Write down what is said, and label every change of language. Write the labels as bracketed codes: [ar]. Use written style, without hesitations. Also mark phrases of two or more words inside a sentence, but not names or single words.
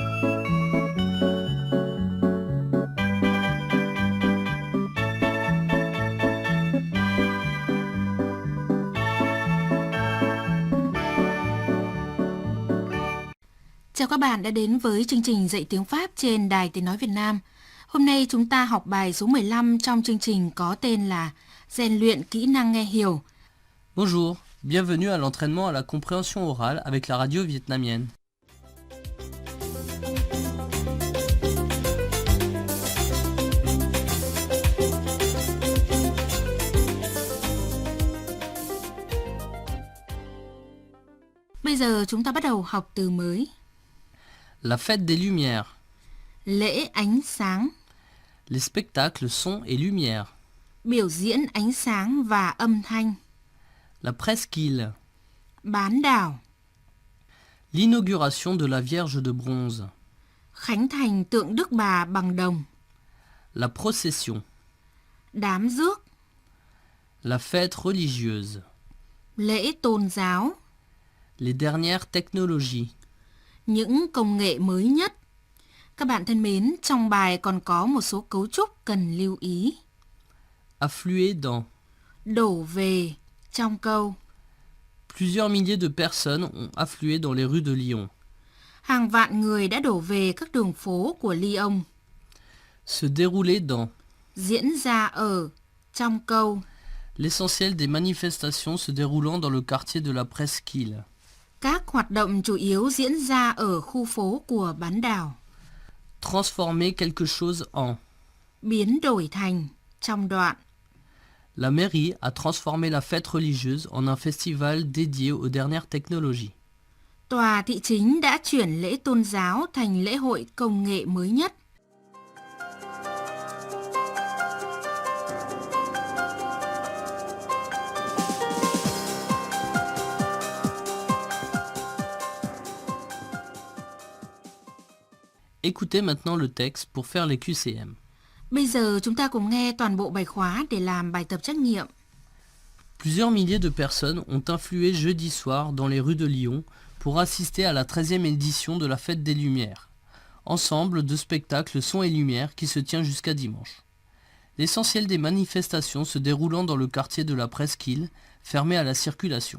[vi] Chào các bạn đã đến với chương trình dạy tiếng Pháp trên Đài Tiếng Nói Việt Nam. Hôm nay chúng ta học bài số 15 trong chương trình có tên là rèn luyện kỹ năng nghe hiểu. [fr] Bonjour, bienvenue à l'entraînement à la compréhension orale avec la radio vietnamienne. [vi] Bây giờ chúng ta bắt đầu học từ mới. [fr] La fête des Lumières, [vi] Lễ ánh sáng, [fr] les spectacles son et lumière, [vi] biểu diễn ánh sáng và âm thanh, [fr] la presqu'île, [vi] bán đảo, [fr] l'inauguration de la Vierge de bronze, [vi] khánh thành tượng Đức Bà bằng đồng, [fr] la procession, [vi] đám rước, [fr] la fête religieuse, [vi] lễ tôn giáo, [fr] les dernières technologies, [vi] những công nghệ mới nhất. Các bạn thân mến, trong bài còn có một số cấu trúc cần lưu ý. [fr] affluer dans. [vi] Đổ về trong câu. [fr] Plusieurs milliers de personnes ont afflué dans les rues de Lyon. [vi] Hàng vạn người đã đổ về các đường phố của Lyon. [fr] Se dérouler dans. [vi] Diễn ra ở trong câu. [fr] L'essentiel des manifestations se déroulant dans le quartier de la presqu'île. [vi] Các hoạt động chủ yếu diễn ra ở khu phố của bán đảo. [fr] Transformer quelque chose en. [vi] Biến đổi thành trong đoạn. [fr] La mairie a transformé la fête religieuse en un festival dédié aux dernières technologies. [vi] Tòa thị chính đã chuyển lễ tôn giáo thành lễ hội công nghệ mới nhất. [fr] Écoutez maintenant le texte pour faire les QCM. [vi] Bây giờ chúng ta cùng nghe toàn bộ bài khóa để làm bài tập trắc nghiệm. [fr] Plusieurs milliers de personnes ont influé jeudi soir dans les rues de Lyon pour assister à la 13e édition de la Fête des Lumières, ensemble de spectacles son et lumière qui se tient jusqu'à dimanche. L'essentiel des manifestations se déroulant dans le quartier de la Presqu'île, fermé à la circulation.